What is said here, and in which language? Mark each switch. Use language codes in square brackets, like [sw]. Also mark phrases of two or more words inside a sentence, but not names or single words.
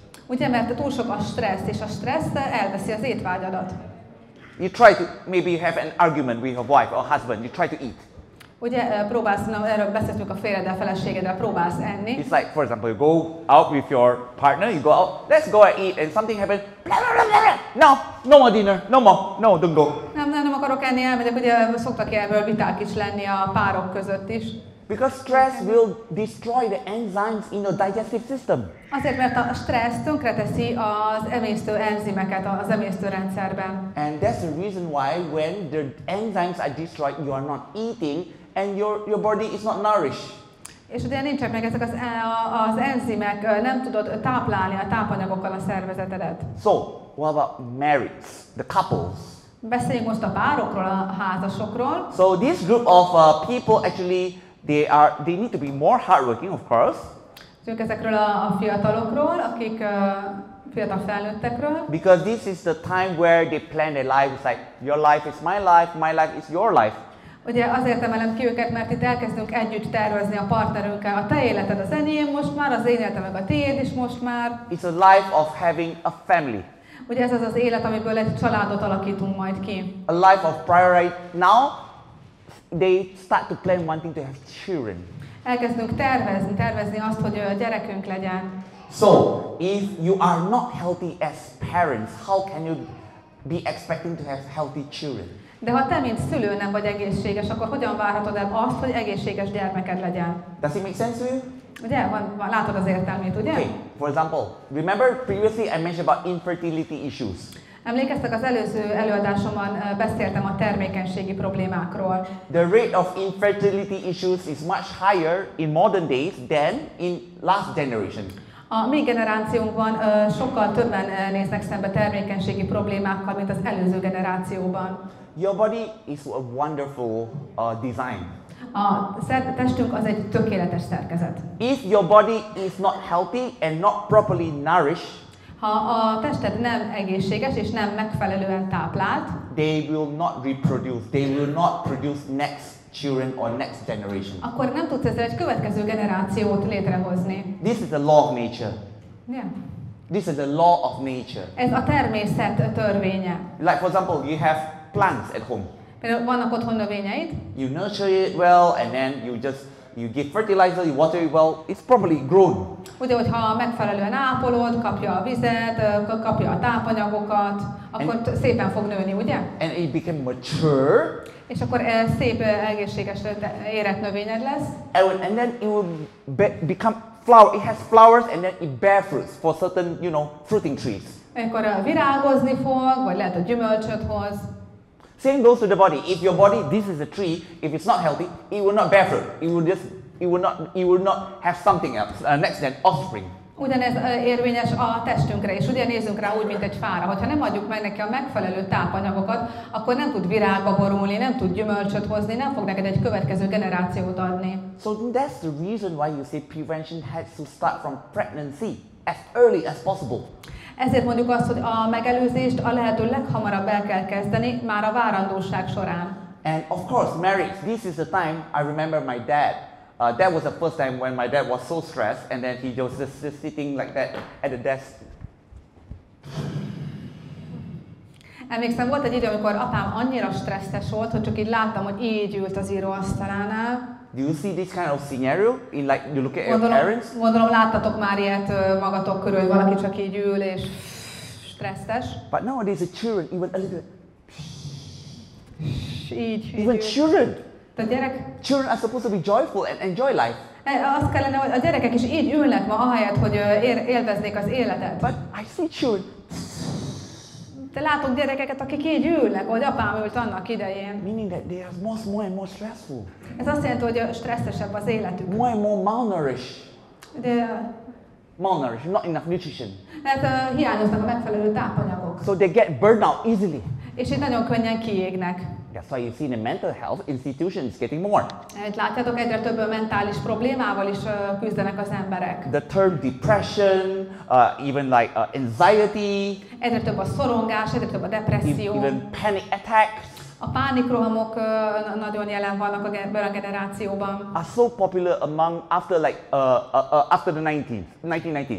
[hu] Ugye, mert túl sok a stressz, és a stressz elveszi az étvágyadat. [en] You try to maybe have an argument with your wife or husband. You try to eat. [hu] Ugye próbálsz, erről beszéltünk a férjeddel, feleségeddel, próbálsz enni. [en] It's like, for example, you go out with your partner, you go out, let's go and eat, and something happens, blah, blah, blah, blah. No more dinner, no more, no, don't go. [hu] Nem akarok enni, elmegyek, ugye szoktak ebből viták is lenni a párok között is. [en] Because stress will destroy the enzymes in your digestive system. [hu] Azért, mert a stressz tönkreteszi az emésztő enzimeket az emésztőrendszerben. [en] And that's the reason why when the enzymes are destroyed, you are not eating and your body is not nourished. [hu] És ugye nincsenek meg ezek az enzimek, nem tudod táplálni a tápanyagokkal a szervezetedet. [en] So, what about marrieds, the couples? [hu] Beszéljünk most a párokról, a házasokról. [en] So this group of people actually they need to be more hardworking, of course. [hu] Ezekről a fiatalokról, akik fiatal felnőttekről. [en] Because this is the time where they plan their life. It's like your life is my life is your life. [hu] Ugye azért emelem ki őket, mert itt elkezdünk együtt tervezni a partnerünkkel. A te életed az enyém most már, az én életem meg a tiéd is most már. [en] It's a life of having a family. [hu] Ugye ez az az élet, amiből egy családot alakítunk majd ki. [en] A life of priority. Now they start to plan wanting to have children. [hu] Elkezdünk tervezni azt, hogy gyerekünk legyen. [en] So, if you are not healthy as parents, how can you be expecting to have healthy children? [hu] De ha te, mint szülő nem vagy egészséges, akkor hogyan várhatod el azt, hogy egészséges gyermeked legyen? [en] Does it make sense to you? [hu] Ugye? Látod az értelmét, ugye? [en] Okay, for example, remember previously I mentioned about infertility issues. [hu] Emlékeztek, az előző előadásomban beszéltem a termékenységi problémákról. [en] The rate of infertility issues is much higher in modern days than in last generation. [hu] A mi generációnkban sokkal többen néznek szembe termékenységi problémákkal, mint az előző generációban. [en] Your body is a wonderful design. [hu] A testünk az egy tökéletes szerkezet. [en] If your body is not healthy and not properly nourished, [hu] ha a tested nem egészséges és nem megfelelően táplált, [en] they will not reproduce. They will not produce next children or next generation. [hu] Akkor nem tudsz ezzel egy következő generációt létrehozni. [en] This is the law of nature. Yeah. This is the law of nature. [hu] Ez a természet törvénye. [en] Like for example, you have plants at home. [hu] Például vannak otthon növényeid. [en] You nurture it well and then you give fertilizer, you water it well, it's properly grown. [hu] Ugye, hogyha megfelelően ápolod, kapja a vizet, kapja a tápanyagokat, akkor szépen fog nőni, ugye? [en] And it became mature. [hu] És akkor szép, egészséges, érett növényed lesz. [en] And then it will become flower. It has flowers and then it bear fruits for certain, fruiting trees. [hu] Akkor virágozni fog, vagy lehet, hogy gyümölcsöt hoz. [en] Same goes to the body. If your body, this is a tree, if it's not healthy, it will not bear fruit. It will not have something else, next then offspring. [hu] Ugyanez érvényes a testünkre is. Ugye nézzünk rá úgy, mint egy fára. Hogyha nem adjuk meg neki a megfelelő tápanyagokat, akkor nem tud virágba borulni, nem tud gyümölcsöt hozni, nem fog neked egy következő generációt adni. [en] So that's the reason why you say prevention has to start from pregnancy, as early as possible. [hu] Ezért mondjuk azt, hogy a megelőzést a lehető leghamarabb el kell kezdeni, már a várandóság során. [en] And of course, marriage. This is the time I remember my dad. That was the first time when my dad was so stressed, and then he was just sitting like that at the desk. [hu] Emlékszem, volt egy idő, amikor apám annyira stresszes volt, hogy csak így láttam, hogy így ült az íróasztalánál. [en] Do you see this kind of scenario in like you look at your parents? [hu] Gondolom láttatok már ilyet magatok körül, hogy valaki csak így ül és stresszes. [en] But nowadays the children even a little. [hu] Így. [en] Even children. Children are supposed to be joyful and enjoy life. [hu] Azt kellene, hogy a gyerekek is így ülnek ma, ahelyett, hogy élveznék az életet. [en] But I see children. [hu] De látok gyerekeket, akik így ülnek, ahogy apám ült annak idején. [en] Meaning that they are more and more stressful, [hu] Ez azt jelenti, hogy stresszesebb az életük. [en] more and more malnourished. [hu] De [en] Malnourished, not enough nutrition. [hu] hát hiányoznak a megfelelő tápanyagok. [en] So they get burned out easily. [hu] És itt nagyon könnyen kiégnek. [en] That's why you see the mental health institutions getting more. [hu] Itt látjátok, egyre több mentális problémával is küzdenek az emberek. [en] The term depression, even like anxiety, [hu] Egyre több a szorongás, egyre több a depresszió. [en] even panic attacks [hu] A pánikrohamok nagyon jelen vannak ebben a generációban. [en] are so popular among after like after the 1990s.